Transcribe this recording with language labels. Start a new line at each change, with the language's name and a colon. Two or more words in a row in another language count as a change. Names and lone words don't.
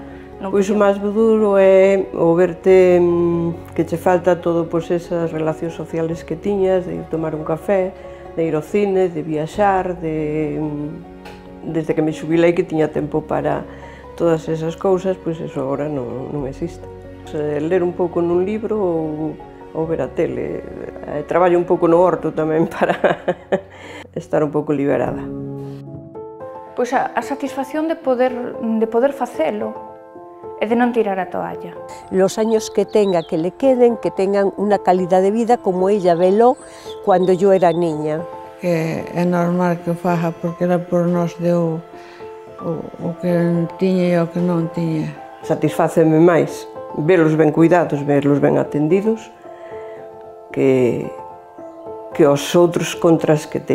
Galician: Pois o máis duro é o verte que che falta todo pois esas relacións sociales que tiñas, de ir tomar un café, de ir ao cine, de viaxar, desde que me xubilei que tiña tempo para todas esas cousas, pois eso agora non existe. Ler un pouco nun libro ou ver a tele. Traballo un pouco no horto tamén para estar un pouco liberada. Pois a satisfacción de poder facelo e de non tirar a toalla.
Spanish: Los años que tenga que le queden, que tengan unha calidad de vida como ella veló cuando yo era niña.
Galician: Que é normal que o faja porque ela por nós deu o que tiña e o que non tiña. Satisfáceme máis velos ben cuidados, velos ben atendidos, que os outros contras que teño.